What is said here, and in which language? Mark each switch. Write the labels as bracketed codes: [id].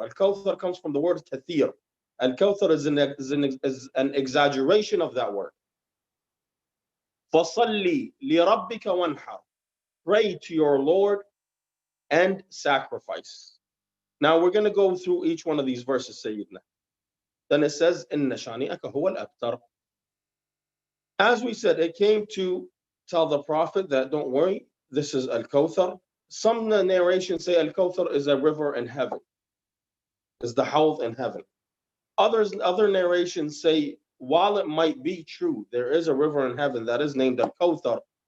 [en] Al-Kawthar comes from the word kathir. Al-Kawthar is an exaggeration of that word. [ar] فَصَلِّ لِرَبِّكَ وَانْحَرْ. [en] Pray to your Lord and sacrifice. Now we're going to go through each one of these verses, Sayyidina. Then it says, [ar] إِنَّ شَانِئَكَ هُوَ الْأَبْتَرُ. [en] As we said, it came to tell the Prophet that don't worry, this is Al-Kawthar. Some narrations say Al-Kawthar is a river in heaven, is the Hawd in heaven. Other narrations say, while it might be true, there is a river in heaven that is named Al-Kawthar,